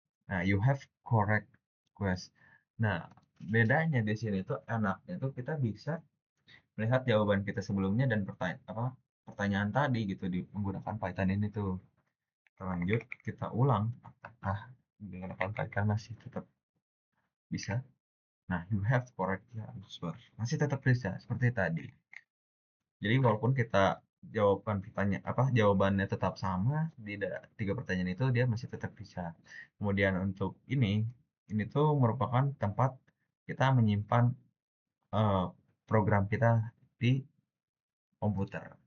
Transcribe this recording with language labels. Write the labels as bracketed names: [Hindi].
[English] Nah, you have correct quest. [Indonesian] Nah, bedanya di sini tuh enaknya tuh kita bisa melihat jawaban kita sebelumnya dan pertanyaan tadi gitu di menggunakan Python ini tuh. Lanjut kita ulang apakah menggunakan Python masih tetap bisa. [English] Nah, you have correct answer. [Indonesian] Masih tetap bisa seperti tadi. Jadi walaupun kita jawabannya tetap sama di tiga pertanyaan itu dia masih tetap bisa. Kemudian untuk ini tuh merupakan tempat kita menyimpan eh, program kita di komputer.